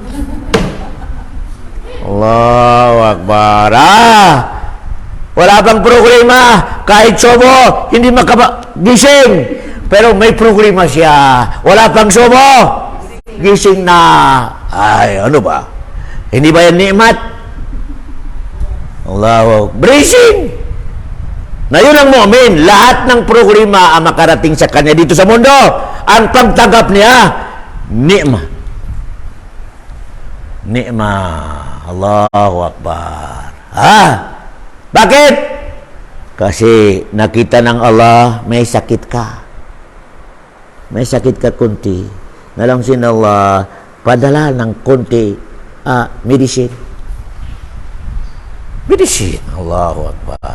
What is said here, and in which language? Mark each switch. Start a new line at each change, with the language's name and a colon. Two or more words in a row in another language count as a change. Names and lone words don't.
Arabic: Allahu Akbar.
Filipino: Wala pang problema. Kahit sobo, hindi makagising. Pero may problema siya. Wala pang sobo, gising na. Ay, ano ba? Hindi ba yan nikmat?
Arabic: Allahu Akbar. Breathing.
Filipino: Ngayon ang mu'min, lahat ng problema ang makarating sa kanya dito sa mundo. Ang pagtanggap niya,
Arabic: ni'mah. Ni'mah. Allahu Akbar.
Filipino: Bakit? Kasi nakita ng Allah, may sakit ka. May sakit ka kunti. Nalangsin Allah, padala ng kunti medicine. Medicine.
Arabic: Allahu Akbar.